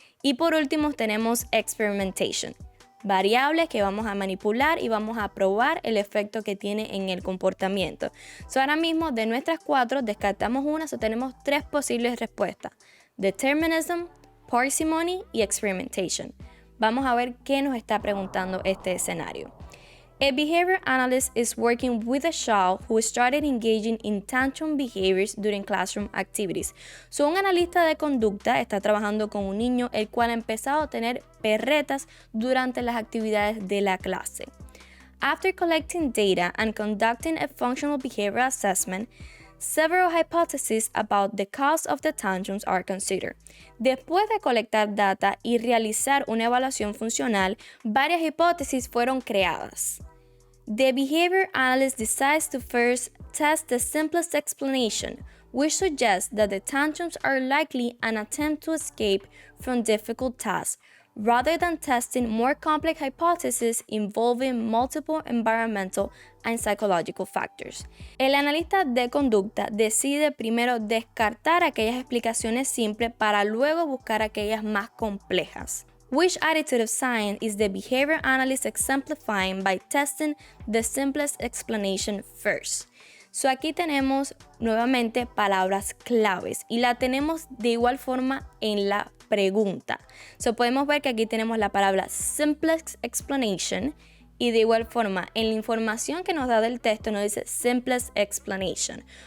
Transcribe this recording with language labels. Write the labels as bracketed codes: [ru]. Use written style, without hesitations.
[es] Y por último tenemos experimentation. Variables que vamos a manipular y vamos a probar el efecto que tiene en el comportamiento. Ahora mismo de nuestras 4 descartamos una, tenemos 3 posibles respuestas: determinism, parsimony y experimentation. Vamos a ver qué nos está preguntando este escenario. [en] A behavior analyst is working with a child who started engaging in tantrum behaviors during classroom activities. [es] Un analista de conducta está trabajando con un niño el cual ha empezado a tener perretas durante las actividades de la clase. [en] After collecting data and conducting a functional behavior assessment, several hypotheses about the cause of the tantrums are considered. [es] Después de colectar data y realizar una evaluación funcional, varias hipótesis fueron creadas. [en] The behavior analyst decides to first test the simplest explanation, which suggests that the tantrums are likely an attempt to escape from difficult tasks, rather than testing more complex hypotheses involving multiple environmental and psychological factors. [es] El analista de conducta decide primero descartar aquellas explicaciones simples para luego buscar aquellas más complejas. [en] Which attitude of science is the behavior analyst exemplifying by testing the simplest explanation first? [es] Aquí tenemos nuevamente palabras claves y la tenemos de igual forma en la pregunta. Podemos ver que aquí tenemos la palabra simplest explanation y de igual forma en la información que nos da del texto nos dice simplest explanation.